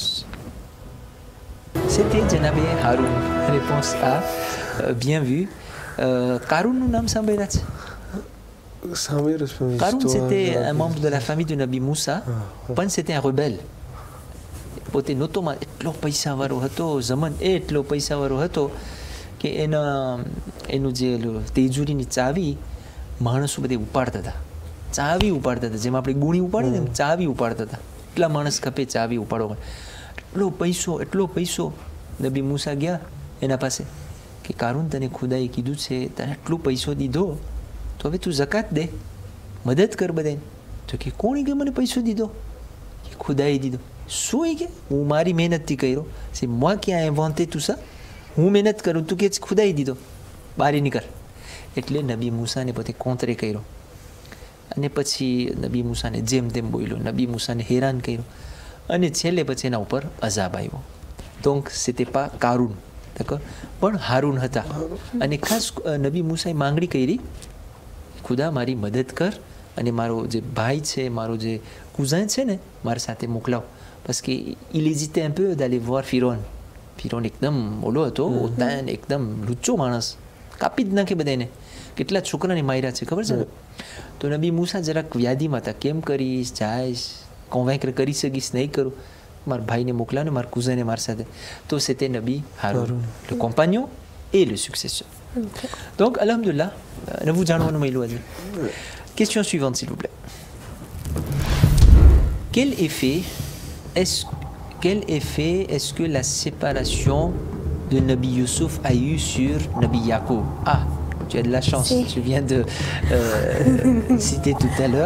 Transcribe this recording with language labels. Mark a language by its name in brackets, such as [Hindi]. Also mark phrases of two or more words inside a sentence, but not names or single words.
[French] C'était Janabe Haroun. Réponse A. Bien vu. Karoun, nous n'avons pas. Karoun, c'était un membre de la famille de Nabi Moussa. [Gujarati] Pan, [French] c'était un rebelle. [Gujarati] પોતે નોતોમા એટલો પૈસા વારો હતો ઝમાન એટલો પૈસા વારો હતો કે એના એનું જે તેજુરીની ચાવી માણસો બધે ઉપાડતા હતા. ચાવી ઉપાડતા હતા, જેમ આપણે ગુણી ઉપાડીએ ને ચાવી ઉપાડતા હતા. એટલા માણસ ખપે ચાવી ઉપાડવા. એટલો પૈસો નબી મૂસા ગયા એના પાસે કે કારૂન તને ખુદાએ કીધું છે તને આટલો પૈસો દીધો તો હવે તું જકાત દે, મદદ કર બધાને. તો કે કોણે કે મને પૈસો દીધો? કે ખુદાએ દીધો. શું એ કે હું મારી મહેનતથી કર્યો. [French] c'est moi qui a inventé tout ça. [Gujarati] હું મહેનત કરું, તું કે ખુદાએ દીધો, બારી નીકળ. એટલે નબી મૂસાને પોતે કોંતરે કર્યો અને પછી નબી મૂસાને જેમ તેમ બોલ્યો, નબી મૂસાને હેરાન કર્યો અને છેલ્લે પછી એના ઉપર અઝાબ આવ્યો. [French] donc c'était pas કારૂન, d'accord, [Gujarati] પણ હારૂન હતા. અને ખાસ નબી મૂસાએ માંગણી કરી, ખુદા મારી મદદ કર અને મારો જે ભાઈ છે, મારો જે કુઝન છે ને, મારી સાથે મોકલાવ. [French] parce que il hésitait un peu d'aller voir Firon. [Gujarati] Firon એકદમ ઓલો હતો, ઓતાન એકદમ લુચ્ચો માણસ, કાપી જ નાખે બધાને. કેટલા છોકરાને માર્યા છે ખબર છે ને. તો નબી મૂસા જરાક વ્યાધિમાં હતા, કેમ કરીશ, જાઈશ, કોન્વેન્કર કરી શકીશ, નહીં કરું, મારા ભાઈને મોકલાવ ને મારા કુઝને મારી સાથે. તો c'était નબી હારૂન, [French] le compagnon et le successeur. [Gujarati] Donc alhamdoulilah, [French] ne vous [Gujarati] જાણવાનું મળ્યું આજે. [French] Question suivante s'il vous plaît. Quel effet est-ce que la séparation de Nabi Youssouf a eu sur Nabi Yacoub? Ah, tu as de la chance, tu viens de citer tout à l'heure.